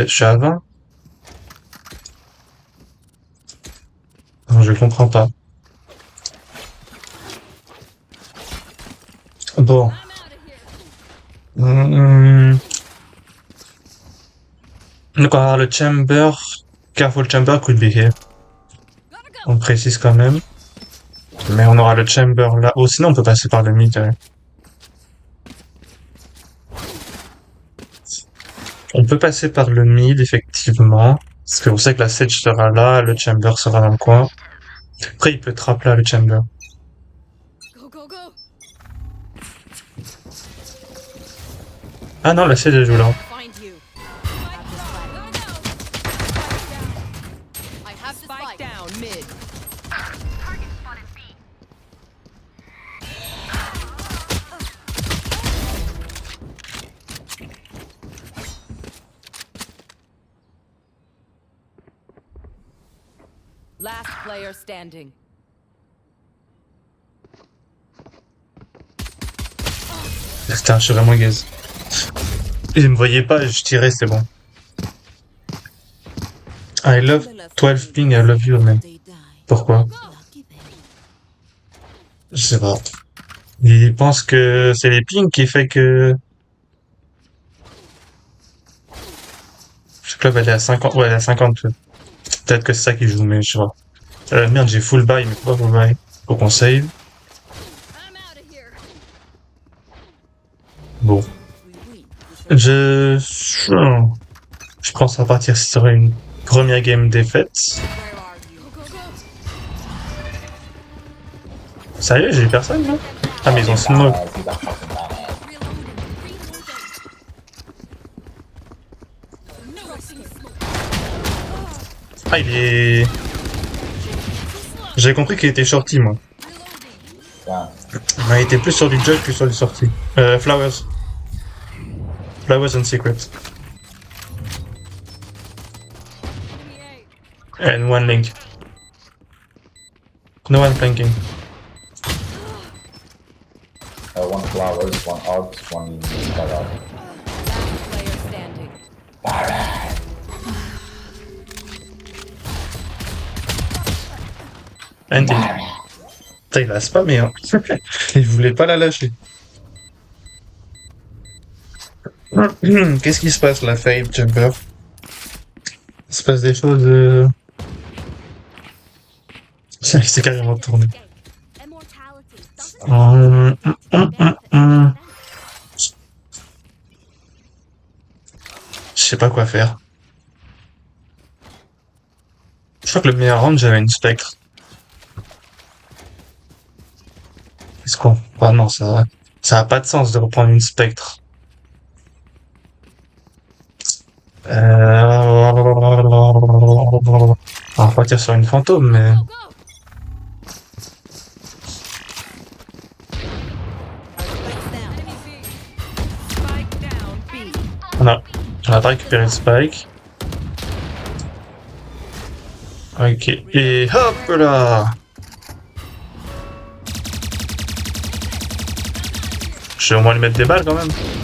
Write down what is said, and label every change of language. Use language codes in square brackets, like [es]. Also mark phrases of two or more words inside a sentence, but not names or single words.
[fr] Je suis à 20? Non, je comprends pas. Bon. Donc on va avoir le chamber. [en] Careful chamber could be here. [fr] On précise quand même. Mais on aura le chamber là. Oh, sinon on peut passer par le mid. On peut passer par le mid, effectivement. Parce qu'on sait que la Sage sera là, le chamber sera dans le coin. Après, il peut trap là, le chamber. [en] Go, go, go. [fr] Ah non, la Sage elle joue là. [en] Find you. I have the Spike spike. down mid. Last player standing. [fr] Putain, je suis vraiment gaze. Il me voyait pas, je tirais, c'est bon. [en] I love 12 ping, I love you, man. [fr] Pourquoi? Je sais pas. Il pense que c'est les pings qui fait que... Je club elle est à 50, ouais, elle est à 50. Peut-être que c'est ça qui joue, mais je sais pas. Merde, j'ai [en] full buy, [fr] mais pourquoi [en] full buy? [fr] Faut qu'on save. [en] I'm out of here. [fr] Bon. Je pense à partir si ça serait une première game défaite. [en] Where are you? Go, go, go. [fr] Sérieux, j'ai eu personne là? Ah mais ils ont smoke. [en] He's a fucking badass. [fr] Ah il est... J'ai compris qu'il était shorty moi. Yeah. Mais il était plus sur du judge que sur du sortie. [en] Flowers. Flowers and secret. And one link. No one flanking. One flowers, one arc, one barrel. Last player standing. Andy. [fr] Putain, il a spammé hein. Il voulait pas la lâcher. Qu'est-ce qui se passe là, Fade, Jumper? Il se passe des choses... Il s'est carrément tourné. [en] Immortality doesn't [fr] Je sais pas quoi faire. Je crois que le meilleur round, j'avais une spectre. Qu'est-ce qu'on... Ah non, ça a pas de sens de reprendre une spectre. On va partir sur une fantôme, mais... [en] go, go. Spike down B. [fr] On a pas récupéré le spike. Ok, et hop là! Je vais au moins lui mettre des balles quand même.